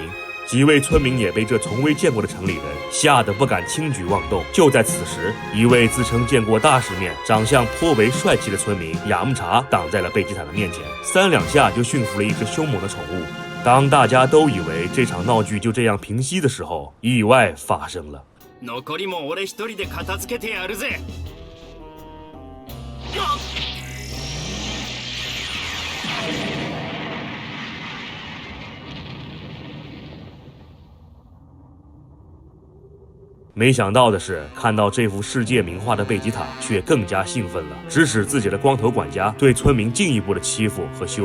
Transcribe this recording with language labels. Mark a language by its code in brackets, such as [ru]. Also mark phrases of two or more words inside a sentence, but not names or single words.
[zh] 几位村民也被这从未见过的城里人吓得不敢轻举妄动。就在此时，一位自称见过大世面、长相颇为帅气的村民雅木茶挡在了贝吉塔的面前，三两下就驯服了一只凶猛的宠物。当大家都以为这场闹剧就这样平息的时候，意外发生了。 [ja] 残りも俺一人で片付けてやるぜ。 [zh] 没想到的是，看到这幅世界名画的贝吉塔却更加兴奋了，指使自己的光头管家对村民进一步的欺负和羞辱。